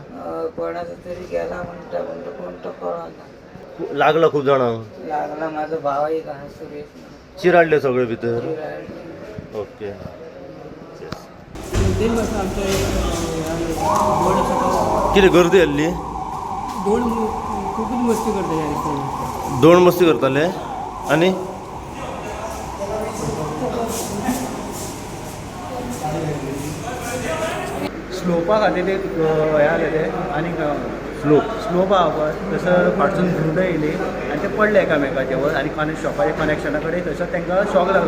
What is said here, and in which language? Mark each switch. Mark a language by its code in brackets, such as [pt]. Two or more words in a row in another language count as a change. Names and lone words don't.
[mr] कोणाचा तरी गेला म्हणतो कोणतं कळलं लागला खूप जण लागला. माझा भाव आहे का सुरेश चिराडले सगळे भीतर. ओके किती गर्दी हल्ली? [kok] खूपच मस्ती करता दोन मस्ती करताले आणि स्लोपा खातीर ते हे आले ते आनी स्लोप आहा थंयसर फाटसून झुंड येयली आनी ते पडले एकामेकाचे वर आनी शॉपाच्या कनेक्शना कडेन थंयसर तांकां शॉक लागला.